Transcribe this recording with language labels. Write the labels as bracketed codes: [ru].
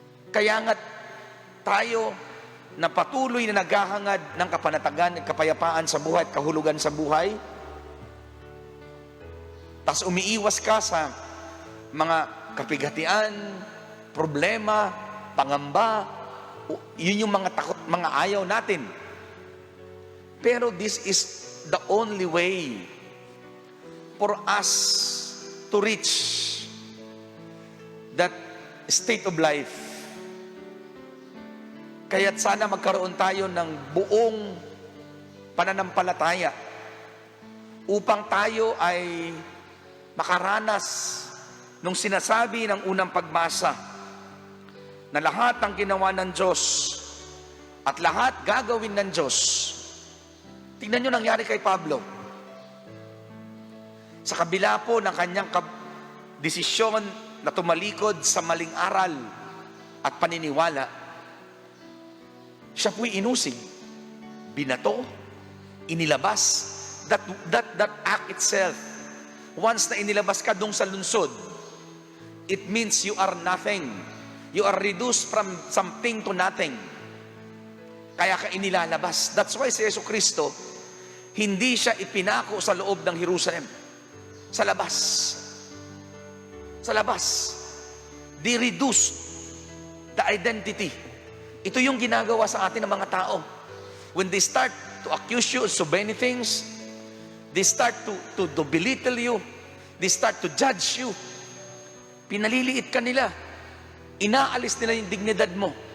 [tl] Kaya nga tayo na patuloy na naghahangad ng kapanatagan at kapayapaan sa buhay at kahulugan sa buhay, tas umiiwas ka sa mga kapighatian, problema, pangamba, yun yung mga takot, mga ayaw natin. [en] Pero this is the only way for us to reach that state of life. [tl] Kaya't sana magkaroon tayo ng buong pananampalataya upang tayo ay makaranas nung sinasabi ng unang pagbasa na lahat ng ginawa ng Diyos at lahat gagawin ng Diyos. Tingnan nyo nangyari kay Pablo. Sa kabila po ng kanyang desisyon na tumalikod sa maling aral at paniniwala, siya po'y inusig, binato, inilabas. [en] That act itself, once [tl] na inilabas ka dun sa lunsod, [en] it means you are nothing. You are reduced from something to nothing. [tl] Kaya ka inilalabas. [en] That's why [tl] si Jesucristo, hindi siya ipinako sa loob ng Jerusalem. Sa labas. Sa labas. [en] They reduced the identity. [tl] Ito yung ginagawa sa atin ng mga tao. [en] When they start to accuse you of so many things, they start to belittle you, they start to judge you, [tl] pinaliliit ka nila, inaalis nila yung dignidad mo.